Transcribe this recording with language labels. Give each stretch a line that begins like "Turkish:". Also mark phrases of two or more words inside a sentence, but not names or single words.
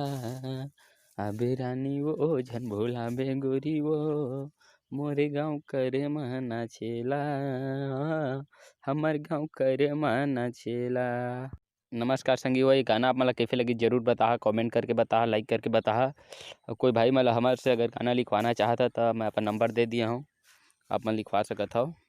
Chhattisgarhi: आबे रानी वो झन भुलाबे गोरी वो मोरे गाँव करमा नाचेला, हमर गाँव करमा नाचेला। नमस्कार संगी, ये गाना आप मला कैसे लगी जरूर बता, कमेंट करके बता, लाइक करके बता। कोई भाई मला हमारे से अगर गाना लिखवाना चाहता तो मैं अपन नंबर दे दिया हूँ, आप मन लिखवा सकत हो।